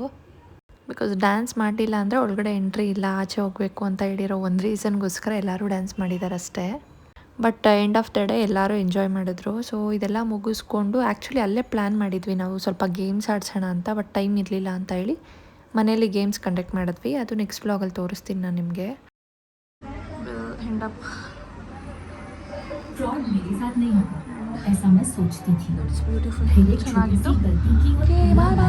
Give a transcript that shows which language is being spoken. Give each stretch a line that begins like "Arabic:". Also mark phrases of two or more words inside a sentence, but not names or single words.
English: because dance
Kannada: ಮಾಡಲಿಲ್ಲ ಅಂದರೆ ಒಳಗಡೆ ಎಂಟ್ರಿ ಇಲ್ಲ, ಆಚೆ ಹೋಗಬೇಕು ಅಂತ ಹೇಳಿರೋ ಒಂದು ರೀಸನ್ಗೋಸ್ಕರ ಎಲ್ಲರೂ ಡ್ಯಾನ್ಸ್ ಮಾಡಿದ್ದಾರೆ ಅಷ್ಟೇ.
English: but end of the day
Kannada: ಎಲ್ಲರೂ ಎಂಜಾಯ್ ಮಾಡಿದ್ರು. ಸೊ ಇದೆಲ್ಲ ಮುಗಿಸ್ಕೊಂಡು ಆ್ಯಕ್ಚುಲಿ ಅಲ್ಲೇ ಪ್ಲ್ಯಾನ್ ಮಾಡಿದ್ವಿ ನಾವು ಸ್ವಲ್ಪ ಗೇಮ್ಸ್ ಆಡ್ಸೋಣ ಅಂತ,
English: but time
Kannada: ಇರಲಿಲ್ಲ ಅಂತ ಹೇಳಿ ಮನೇಲಿ ಗೇಮ್ಸ್ ಕಂಡಕ್ಟ್ ಮಾಡಿದ್ವಿ. ಅದು ನೆಕ್ಸ್ಟ್ ವ್ಲಾಗಲ್ಲಿ ತೋರಿಸ್ತೀನಿ ನಾನು ನಿಮಗೆ.
Hindi: ऐसा मैं सोचती थी। फिर एक छोटी सी गलती की